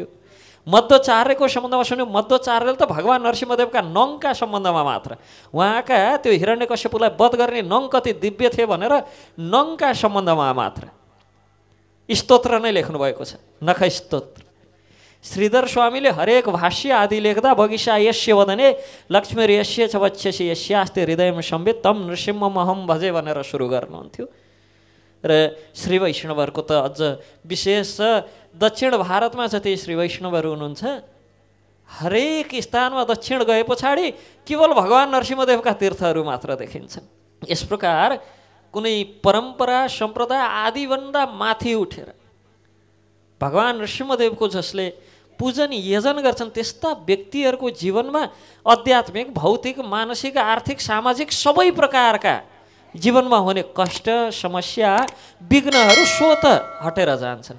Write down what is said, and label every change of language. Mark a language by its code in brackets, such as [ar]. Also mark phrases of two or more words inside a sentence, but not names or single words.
[ne] मध्वाचार्यको सम्बन्धमा सुन्यौँ, मध्वाचार्यले त भगवान नरसिंहदेवका नङका सम्बन्धमा मात्र, उहाँका त्यो हिरण्यकश्यपुलाई वध गर्ने नङ कति दिव्य थिए भनेर नङका सम्बन्धमा मात्र स्तोत्र नै लेख्नुभएको छ, नख स्तोत्र। श्रीधर स्वामीले हरेक भाष्य आदि लेख्दा बगीचा [sa] यस्य वदने लक्ष्मी यस्य च वक्षसि यस्यास्ते हृदयमा संवित तम नृसिंहमहम भजे [ne] भनेर सुरु गर्नुहुन्थ्यो। र श्री वैष्णवहरूको त अझ विशेष छ, दक्षिण भारतमा जति श्री वैष्णवहरू हुनुहुन्छ हरेक स्थानमा दक्षिण गए पछाडि केवल भगवान नरसिंहदेवका तीर्थहरू मात्र देखिन्छन्। यस प्रकार कुनै परम्परा सम्प्रदाय आदिभन्दा माथि उठेर भगवान नरसिंहदेवको जसले पूजन यजन गर्छन् त्यस्ता व्यक्तिहरूको जीवनमा आध्यात्मिक भौतिक मानसिक आर्थिक सामाजिक सबै प्रकारका जीवनमा हुने कष्ट समस्या विघ्नहरू स्वत हटेर जान्छन्।